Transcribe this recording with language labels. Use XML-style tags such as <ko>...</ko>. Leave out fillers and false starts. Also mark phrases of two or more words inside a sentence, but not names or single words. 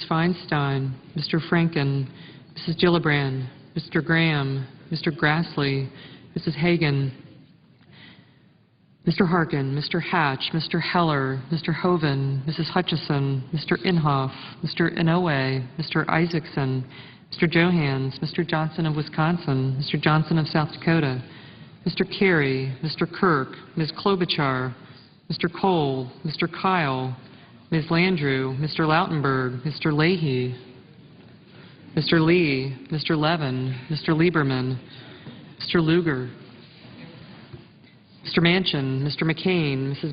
<en>Feinstein, Mr. Franken, Mrs. Gillibrand, Mr. Graham, Mr. Grassley, Mrs. Hagan, Mr. Harkin, Mr. Hatch, Mr. Heller, Mr. Hoeven, Mrs. Hutchison, Mr. Inhofe, Mr. Inouye, Mr. Isaacson, Mr. Johans, Mr. Johnson of Wisconsin, Mr. Johnson of South Dakota, Mr. Kerry, Mr. Kirk, Ms. Klobuchar, Mr. Cole, Mr. Kyle, Ms. Landrieu, Mr. Lautenberg, Mr. Leahy, Mr. Lee, Mr. Levin, Mr. Lieberman, Mr. Lugar, Mr. Manchin, Mr. McCain, Mrs.</en>